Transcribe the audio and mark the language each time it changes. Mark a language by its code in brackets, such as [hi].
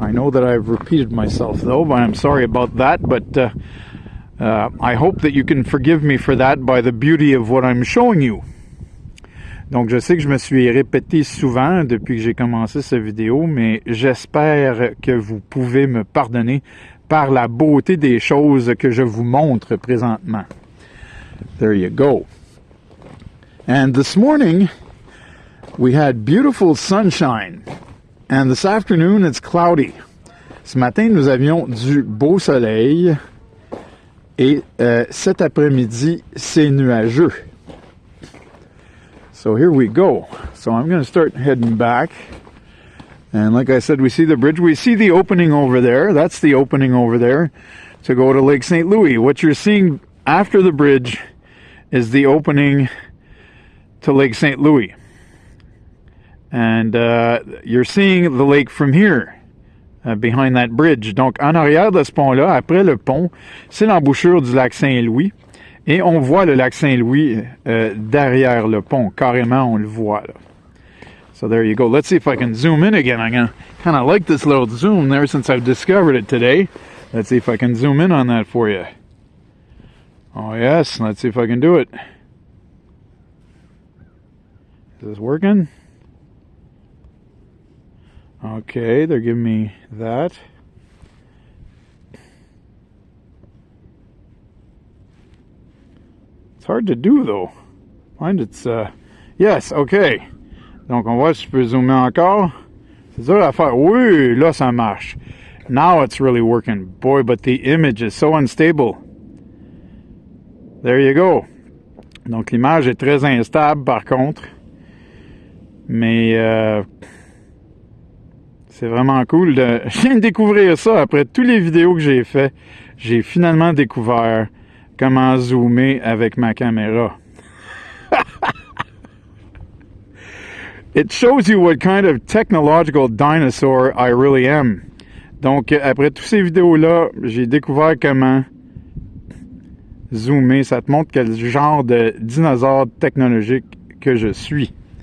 [en] I know that I've repeated myself, though, but I'm sorry about that. But I hope that you can forgive me for that by the beauty of what I'm showing you. [fr] Donc, je sais que je me suis répété souvent depuis que j'ai commencé cette vidéo, mais j'espère que vous pouvez me pardonner par la beauté des choses que je vous montre présentement. [en] There you go. And this morning, we had beautiful sunshine. And this afternoon, it's cloudy. [fr] Ce matin, nous avions du beau soleil. Et cet après-midi, c'est nuageux. [en] So here we go. So I'm going to start heading back. And like I said, we see the bridge. We see the opening over there. That's the opening over there to go to Lake St. Louis. What you're seeing after the bridge is the opening to Lake St. Louis. And you're seeing the lake from here, behind that bridge. [fr] Donc, en arrière de ce pont-là, après le pont, c'est l'embouchure du lac Saint-Louis. Et on voit le lac Saint-Louis derrière le pont. Carrément, on le voit, là. [en] So there you go. Let's see if I can zoom in again. I kind of like this little zoom there since I've discovered it today. Let's see if I can zoom in on that for you. Oh, yes. Let's see if I can do it. Is this working? Okay, they're giving me that. It's hard to do, though. Find it's, yes, okay. [fr] Donc, on voit si je peux zoomer encore. C'est dur à faire. Oui, là, ça marche. [en] Now it's really working. Boy, but the image is so unstable. There you go. [fr] Donc, l'image est très instable, par contre. Mais, c'est vraiment cool. Je viens de découvrir ça. Après toutes les vidéos que j'ai fait, j'ai finalement découvert comment zoomer avec ma caméra. [en] It shows you what kind of technological dinosaur I really am. [fr] Donc, après toutes ces vidéos-là, j'ai découvert comment zoomer. Ça te montre quel genre de dinosaure technologique que je suis.